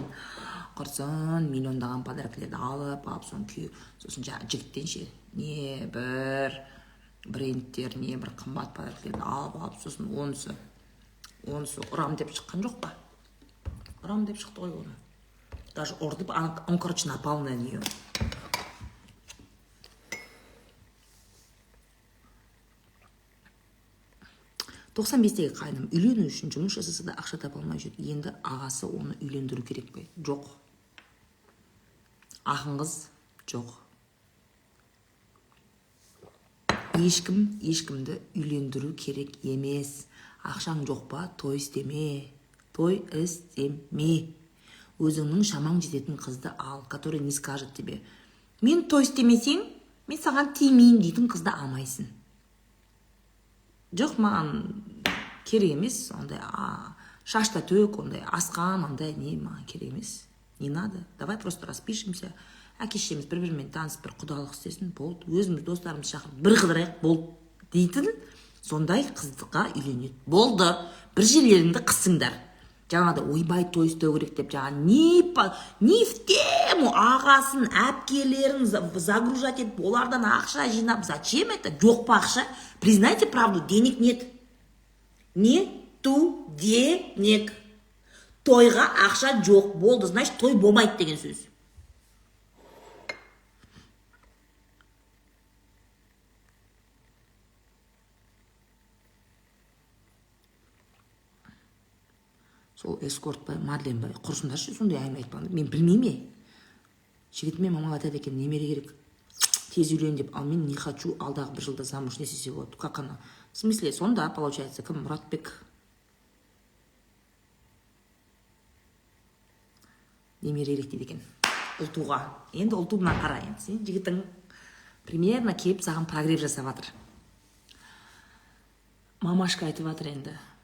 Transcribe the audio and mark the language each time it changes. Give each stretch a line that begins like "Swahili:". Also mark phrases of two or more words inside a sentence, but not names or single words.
Kazakh: Құрсын, миллиондаған подаркілерді алып, сосын күй, сосын жігіттен ше, не бір брендтер, не бір қымбат подаркілерді алып, сосын онысы ұрам деп шыққан жоқ па? Ұрам деп шықты ғой оны.
Russian: Даже ұрдып, он, короче, напал на нее.
Kazakh: Тоқсан бестегі қайным үйлену үшін жұмыс жасаса да ақша таба алмай жүр. Енді ағасы оны үйлендіру керек пе? Жоқ. Ақын қыз жоқ. Ешкімді үйлендіру керек емес. Ақшаң жоқ па? Той істеме. Өзіңнің шамаң жететін қызды ал,
Russian: который не скажет тебе.
Kazakh: Мен той істемесең, мен саған тимеймін дейтін қызды алмайсың. Жоқ, маған керек емес, ондай шашта төк, ондай асқан, ондай не, маған керек емес.
Russian: Не надо, давай просто распишемся.
Kazakh: Әке-шешеміз бір-бірімен танысып, бір құдалық істесін, болды. Өзіміз достарымыз шақырып, бір қыдырайық, болды дейтін, сондай қыздыға үйленеді. Болды, бір жерлеріңді қысыңдар. Жаңағыда ойбай той істеу керек деп, жаңа
Russian: не в тему
Kazakh: ағасын, әпкелерін загружать етіп, олардан ақша жинап,
Russian: зачем это?
Kazakh: Жоқ па ақша?
Russian: Признайте правду, денег нет. Нету денег.
Kazakh: Тойға ақша жоқ, болды, значит, той болмайды деген сөз. Сол эскорт бай, Мадлен бай, құрсындаршы сондай әңгіме айтпаңдар. Мен білмейме. Жігітіме мамам айтады екен, немере керек. Тез үйлен деп, ал мен
Russian: не хочу,
Kazakh: алдағы бір жылда замуж не істесе болады.
Russian: Как она? В смысле,
Kazakh: сонда получается, кім? Мұратбек. Немере керек дейді екен. Ұлтуға. Енді ұлтуымнан қара енді. Сен жігітің примерно кеп саған прогрев жасап жатыр. Мамашка айтып жатыр енді.